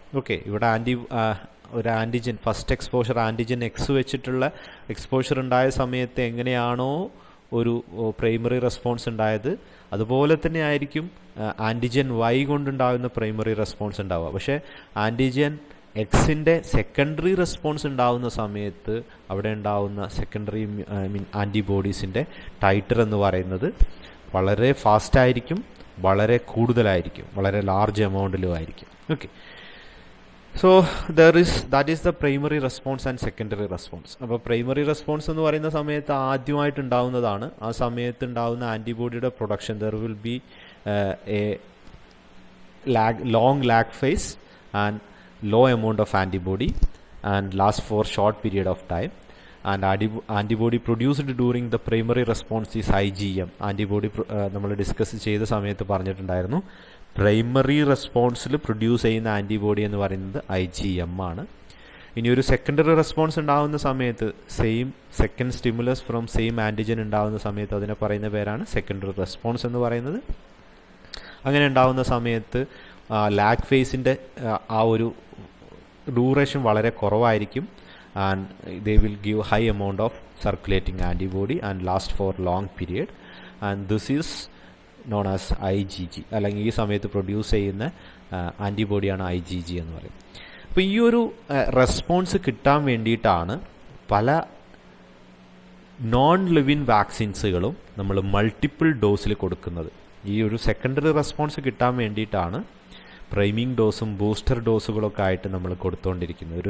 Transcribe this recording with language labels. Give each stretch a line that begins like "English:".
Malayalam: Okay, ഇവിടെ ഒരു antigen first exposure antigen X വെച്ചിട്ടുള്ള എക്സ്പോഷർ ഉണ്ടായ സമയത്ത് എങ്ങനെയാണോ ഒരു പ്രൈമറി റെസ്പോൺസ് ഉണ്ടായത് അതുപോലെ തന്നെ ആയിരിക്കും ആൻറ്റിജൻ വൈ കൊണ്ടുണ്ടാകുന്ന പ്രൈമറി റെസ്പോൺസ് ഉണ്ടാവുക. പക്ഷേ ആൻറ്റിജൻ എക്സിൻ്റെ സെക്കൻഡറി റെസ്പോൺസ് ഉണ്ടാകുന്ന സമയത്ത് അവിടെ ഉണ്ടാകുന്ന സെക്കൻഡറി ആൻറ്റിബോഡീസിൻ്റെ ടൈറ്റർ എന്ന് പറയുന്നത് വളരെ ഫാസ്റ്റായിരിക്കും, വളരെ കൂടുതലായിരിക്കും, വളരെ ലാർജ് എമൗണ്ടിലും ആയിരിക്കും.
English: Okay, so that is the primary response and secondary response.
Malayalam: അപ്പോൾ പ്രൈമറി റെസ്പോൺസ് എന്ന് പറയുന്ന സമയത്ത് ആദ്യമായിട്ട് ഉണ്ടാവുന്നതാണ്. ആ സമയത്ത് ഉണ്ടാവുന്ന ആൻറ്റിബോഡിയുടെ production
English: There will be a long lag phase and low amount of antibody and last for short period of time, and antibody produced during the primary response is IgM.
Malayalam: Antibody നമ്മൾ discuss ചെയ്ത സമയത്ത് പറഞ്ഞിട്ടുണ്ടായിരുന്നു primary റെസ്പോൺസിൽ produce ചെയ്യുന്ന antibody എന്ന് പറയുന്നത് IgM ആണ്. ഇനി ഒരു സെക്കൻഡറി റെസ്പോൺസ് ഉണ്ടാകുന്ന സമയത്ത്
English: second stimulus from same antigen
Malayalam: ഉണ്ടാകുന്ന സമയത്ത് അതിനെ പറയുന്ന പേരാണ് സെക്കൻഡറി റെസ്പോൺസ് എന്ന് പറയുന്നത്. അങ്ങനെ ഉണ്ടാകുന്ന സമയത്ത് ലാഗ് ഫേസിൻ്റെ ആ ഒരു ഡ്യൂറേഷൻ വളരെ കുറവായിരിക്കും.
English: and they will give high amount of circulating antibody and last for long period, and this is known as IgG.
Malayalam: അല്ലെങ്കിൽ ഈ സമയത്ത് പ്രൊഡ്യൂസ് ചെയ്യുന്ന ആൻറ്റിബോഡിയാണ് IgG എന്ന് പറയും. അപ്പോൾ ഈ ഒരു റെസ്പോൺസ് കിട്ടാൻ വേണ്ടിയിട്ടാണ് പല നോൺ ലിവിൻ വാക്സിൻസുകളും നമ്മൾ മൾട്ടിപ്പിൾ ഡോസിൽ കൊടുക്കുന്നത്. ഈ ഒരു സെക്കൻഡറി റെസ്പോൺസ് കിട്ടാൻ വേണ്ടിയിട്ടാണ് പ്രൈമിംഗ് ഡോസും ബൂസ്റ്റർ ഡോസുകളൊക്കെ ആയിട്ട് നമ്മൾ കൊടുത്തുകൊണ്ടിരിക്കുന്നത്.